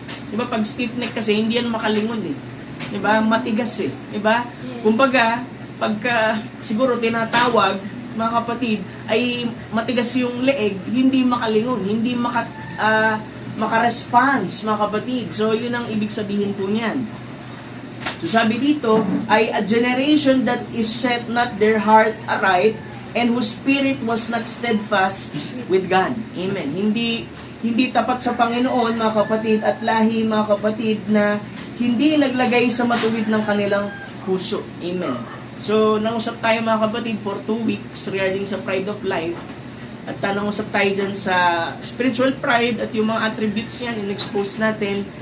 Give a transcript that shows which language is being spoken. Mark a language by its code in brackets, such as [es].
[tl] Diba pag stiff neck kasi hindi yan makalingon eh. Diba? Matigas eh. Diba? Kumbaga, pagka siguro tinatawag mga kapatid ay matigas yung leeg, hindi makalingon, hindi maka-response mga kapatid. So yun ang ibig sabihin po niyan. So sabi dito, ay [en] a generation that is set not their heart aright and whose spirit was not steadfast with God. Amen. [tl] Hindi tapat sa Panginoon mga kapatid at lahi mga kapatid na hindi naglagay sa matuwid ng kanilang puso. Amen. So nangusap tayo mga kapatid [en] for 2 weeks regarding sa pride of life. [tl] At nangusap tayo dyan sa spiritual pride at yung mga attributes niyan, in-expose natin.